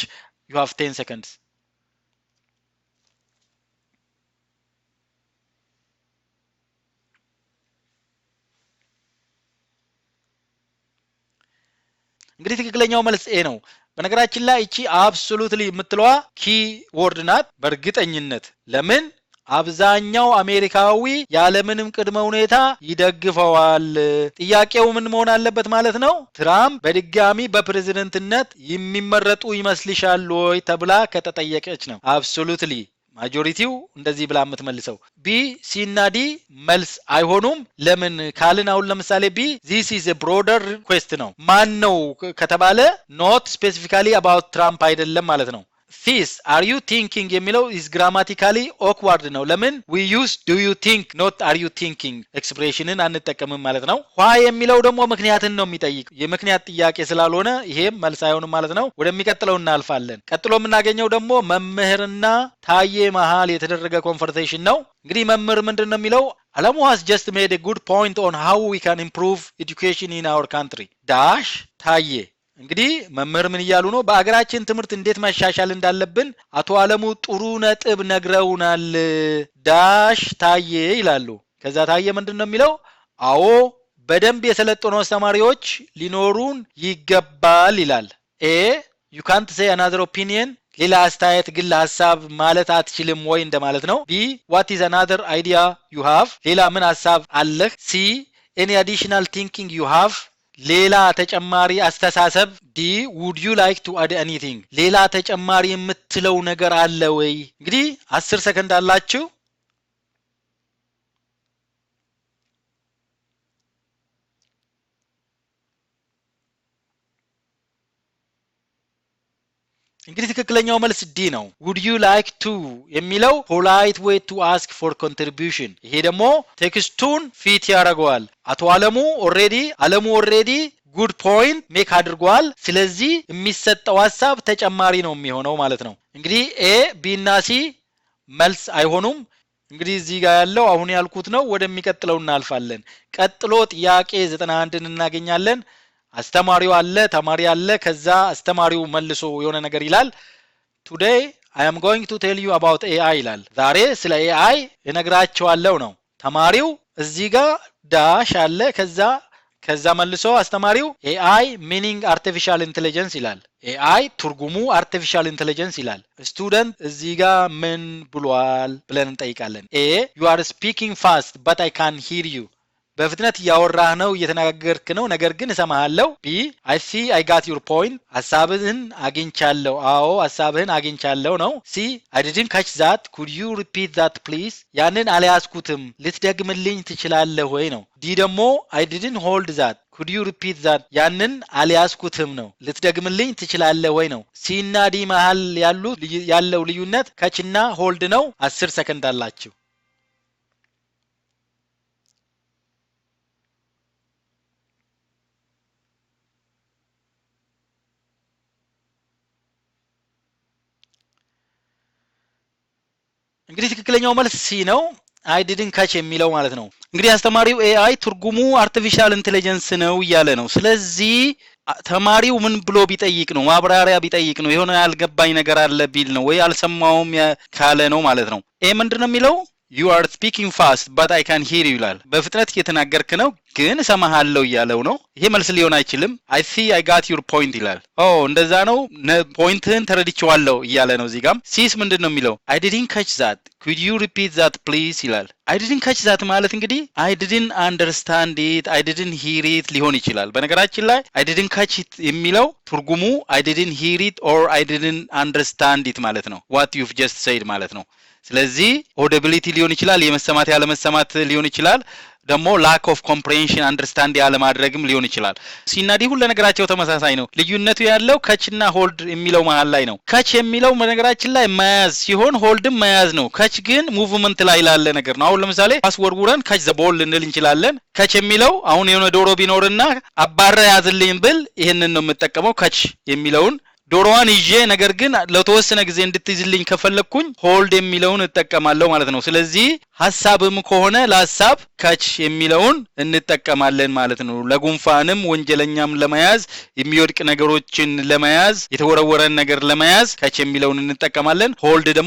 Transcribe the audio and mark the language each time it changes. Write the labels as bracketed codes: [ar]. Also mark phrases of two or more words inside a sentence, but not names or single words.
[en] You have 10 seconds. [am] እንግዲህ ትክክለኛው መልስ ኤ ነው። በነገራችን ላይ እቺ አብሶሉትሊ የምትለዋ [en] key word [am] ናት። በእርግጠኝነት ለምን አብዛኛው አሜሪካዊ ያለምንም ቅድመ ሁኔታ ይደግፈዋል። ጥያቄው ምን መሆን አለበት ማለት ነው? ትራምፕ በድጋሚ በፕሬዝዳንትነት የሚመረጡ ይመስልሻል ወይ ተብላ ከተጠየቀች ነው። አብሶሉትሊ ማጆሪቲው እንደዚህ ብላ የምትመልሰው። ቢ ሲ እና ዲ መልስ አይሆኑም። ለምን ካልን አሁን ለምሳሌ ቢ [en] this is a broader [am] request ነው። ማን ነው ከተባለ [en] not specifically about [am] ትራምፕ አይደለም ማለት ነው። [en] this are you thinking [am] የሚለው [en] is grammatically awkward [am] ነው። ለምን [en] we use do you think not are you thinking [am] ኤክስፕሬሽንን አንጠቀምም ማለት ነው። why የሚለው ደግሞ ምክንያትን ነው የሚጠይቅ የምክንያት ጥያቄ ስላልሆነ ይሄም መልስ አይሆንም ማለት ነው። ወደሚቀጥለው እናልፋለን። ቀጥሎ የምናገኘው ደግሞ መምህርና ታዬ መሃል የተደረገ ኮንቨርሴሽን ነው። እንግዲህ መምህር ምንድን ነው የሚለው አለሙ [en] has just made a good point on how we can improve education in our country [am] dash ታዬ እንግዲህ መምህር ምን እያሉ ነው? በአገራችን ትምህርት እንዴት መሻሻል እንዳለብን አቶ አለሙ ጥሩ ነጥብ ነግረውናል ዳሽ ታዬ ይላሉ። ከዛ ታዬ ምንድነው የሚለው? አዎ በደንብ የሰለጠኑ አስተማሪዎች ሊኖሩን ይገባል ይላል። ኤ [en] you can't say another opinion [am] ሌላ አስተያየት ግል ሐሳብ ማለት አትችልም ወይ እንደማለት ነው። ቢ [en] what is another idea you have [am] ሌላ ምን ሐሳብ አለህ? ሲ [en] any additional thinking you have [am] ሌላ ተጨማሪ አስተሳሰብ። ዲ [en] would you like to add anything [am] ሌላ ተጨማሪ የምትለው ነገር አለ ወይ? እንግዲህ 10 ሰከንድ አላችሁ። እንግዲህ ትክክለኛው መልስ ዲ ነው። [en] would you like to [am] የሚለው [en] polite way to ask for contribution [am] ይሄ ደግሞ ቴክስቱን ፊት ያደርገዋል። አቶ አለሙ [en] already good point make [am] አድርጓል። ስለዚህ የሚሰጠው ሐሳብ ተጨማሪ ነው የሚሆነው ማለት ነው። እንግዲህ ኤ ቢ እና ሲ መልስ አይሆኑም። እንግዲህ እዚህ ጋር ያለው አሁን ያልኩት ነው። ወደሚቀጥለው እናልፋለን። ቀጥሎ ጥያቄ 91ን እናገኛለን። አስተማሪው አለ ተማሪ አለ። ከዛ አስተማሪው መልሶ የሆነ ነገር ይላል። [en] today I am going to tell you about AI [am] ይላል። ዛሬ ስለ AI እነግራችኋለሁ ነው። ተማሪው እዚህ ጋር ዳሽ አለ። ከዛ መልሶ አስተማሪው [en] AI meaning artificial intelligence [am] ይላል። AI ትርጉሙ [en] artificial intelligence [am] ይላል። ስቱደንት እዚህ ጋር ምን ብሏል ብለን እንጠይቃለን። [en] A you are speaking fast but I can't hear you [am] በፍጥነት ያወራህ ነው እየተናገርክ ነው ነገር ግን እሰማሃለሁ። ቢ [en] I see I got your point [am] ሐሳብህን አግኝቻለሁ። አዎ ሐሳብህን አግኝቻለሁ ነው። ሲ [en] I didn't catch that could you repeat that please [am] ያንን አልያዝኩትም ልትደግምልኝ ትችላለህ ወይ ነው። ዲ ደግሞ [en] I didn't hold that could you repeat that [am] ያንን አልያዝኩትም ነው ልትደግምልኝ ትችላለህ ወይ ነው። ሲ እና ዲ መሃል ያለው ልዩነት catch እና hold ነው። 10 ሰከንድ አላችሁ። እንግዲህ ትክክለኛው መልስ ሲ ነው። [en] I didn't catch [am] የሚለው ማለት ነው። እንግዲህ አስተማሪው AI ትርጉሙ [en] artificial intelligence [am] ነው እያለ ነው። ስለዚህ ተማሪው ምን ብሎ ቢጠይቅ ነው? ማብራሪያ ቢጠይቅ ነው? የሆነ ያልገባኝ ነገር አለ ቢል ነው ወይ አልሰማውም ካለ ነው ማለት ነው። ኤ ምንድነው የሚለው? [en] you are speaking fast but I can hear you [am] ይላል። በፍጥነት እየተናገርክ ነው ግን እሰማሃለሁ እያለው ነው። ይሄ መልስ ሊሆን አይችልም። [en] I see I got your point [am] ይላል። እንደዛ ነው ፖይንትህን ተረድቼዋለሁ እያለ ነው። እዚህ ጋም ሲስ ምንድነው የሚለው? [en] I didn't catch that could you repeat that please ይላል። I didn't catch that [am] ማለት እንግዲህ [en] I didn't understand it I didn't hear it [am] ሊሆን ይችላል። በነገራችን ላይ [en] I didn't catch it [am] የሚለው ትርጉሙ [en] I didn't hear it or I didn't understand it [am] ማለት ነው። [en] what you've just said [am] ማለት ነው። ስለዚህ ኦዲቢሊቲ ሊሆን ይችላል፣ የመሰማት ያለመሰማት ሊሆን ይችላል። ደግሞ [en] lack of comprehension understand [am] ያለ ማድረግም ሊሆን ይችላል ሲናዲ ሁሉ ነገራቸው ተመሳሳይ ነው ልዩነቱ ያለው catchና hold የሚለው መሃል ላይ ነው catch የሚለው ነገራችን ላይ መያዝ ሲሆን holdም መያዝ ነው catch ግን movement ላይ ያለ ነገር ነው አሁን ለምሳሌ ፓስወርዱን [en] catch the ball [am] ልንል እንችላለን catch የሚለው አሁን የሆነ ዶሮ ቢኖርና አባረ ያዝልኝ ብል ይሄንን ነው የምጠቀመው catch የሚለውን ዶሮዋን ይዤ ነገር ግን ለተወሰነ ጊዜ እንድትይዝልኝ ከፈለኩኝ ሆልድ የሚለውን እጠቀማለሁ ማለት ነው ስለዚህ ሐሳብም ከሆነ ለሐሳብ ካች የሚለውን እንጠቀማለን ማለት ነው ለጉንፋንም ወንጀለኛም ለመያዝ የሚወድቅ ነገሮችን ለመያዝ የተወረወረን ነገር ለመያዝ ካች የሚለውን እንጠቀማለን ሆልድ ደግሞ